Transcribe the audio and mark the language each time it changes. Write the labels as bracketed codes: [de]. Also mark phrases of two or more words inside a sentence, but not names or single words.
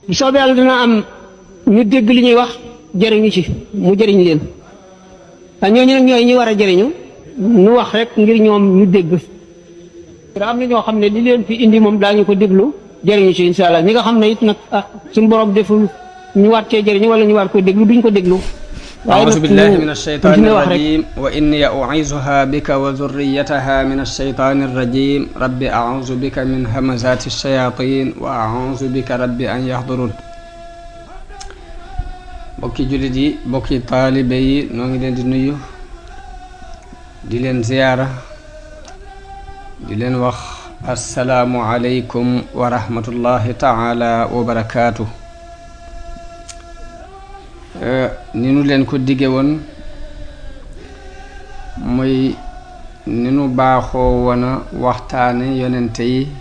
[wo] bu soobee yàlla dina am ñu dégg li ñuy wax jëriñu ci mu jëriñ leen ñooñu nag ñooy ñi war a jëriñu nu wax rek ngir ñoom ñu dégg am na ñoo xam ne li leen fi indi moom daañu ko déglu jëriñu ci [ar] إن شاء الله [wo] ñi nga xam ne it nag suñu borom deful ñu waat cee jëriñu wala ñu war ko déglu duñ ko déglu. [ar] أعوذ بالله من الشيطان الرجيم وإني أعيذها بك وذريتها من الشيطان الرجيم رب أعوذ بك من همزات الشياطين وأعوذ بك رب أن يحضرون [wo] bokki jullit yi bokki taalibe yi noo ngi leen di nuyu di leen ziyaara di leen wax [ar] السلام عليكم ورحمة الله تعالى وبركاته [wo] ni nu leen ko digge woon mooy ni nu baaxoo woon a waxtaane yonente yi